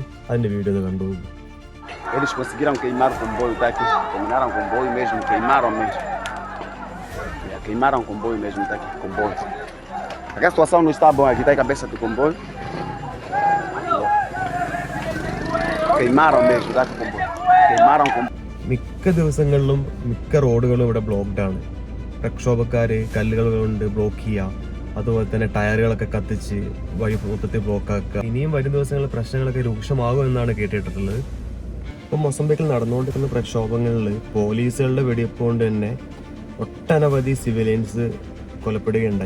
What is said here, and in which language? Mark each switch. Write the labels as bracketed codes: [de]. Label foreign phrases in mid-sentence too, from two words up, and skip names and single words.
[ml] അതിന്റെ വീഡിയോ ഒന്ന് കണ്ടു. [pt] Eles conseguiram queimar o comboio, tá aqui. Terminaram o comboio mesmo, queimaram mesmo. Queimaram o comboio mesmo, está aqui, comboio. Aqui a situação não está boa, aqui está a cabeça do comboio. Queimaram mesmo, está aqui o comboio. Queimaram o comboio. [ml] മിക്ക ദിവസങ്ങളിലും മിക്ക റോഡുകളും ഇവിടെ ബ്ലോക്ക്ഡ് ആണ്. പ്രക്ഷോഭക്കാർ കല്ലുകൾ കൊണ്ട് ബ്ലോക്ക് ചെയ്യുക, അതുപോലെ തന്നെ ടയറുകളൊക്കെ കത്തിച്ച് വഴി മൊത്തത്തിൽ ബ്ലോക്കാക്കുക. ഇനിയും വരും ദിവസങ്ങളിൽ പ്രശ്നങ്ങളൊക്കെ രൂക്ഷമാകും എന്നാണ് കേട്ടിട്ടുള്ളത്. ഇപ്പം മൊസംബിക്കിൽ നടന്നുകൊണ്ടിരിക്കുന്ന പ്രക്ഷോഭങ്ങളിൽ പോലീസുകളുടെ വെടിവെപ്പ് കൊണ്ട് തന്നെ ഒട്ടനവധി സിവിലിയൻസ് കൊലപ്പെടുകയുണ്ടായി.